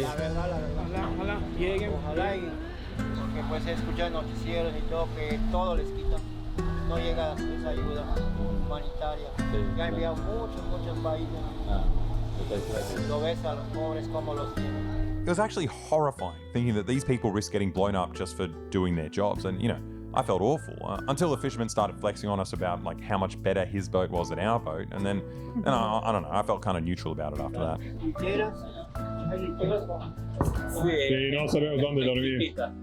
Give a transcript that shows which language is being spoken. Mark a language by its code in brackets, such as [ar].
[es] La verdad. Ojalá lleguen. Ojalá y porque pues he escuchado en noticieros y todo que todo les quitan. No llega esa ayuda humanitaria. Ya han enviado muchos países. Lo ves a los pobres como los tienen. [en] It was actually horrifying thinking that these people risk getting blown up just for doing their jobs. And, you know, I felt awful until the fisherman started flexing on us about like how much better his boat was than our boat. And then, I don't know, I felt kind of neutral about it after that. [es] Sí, no sabemos dónde dormir.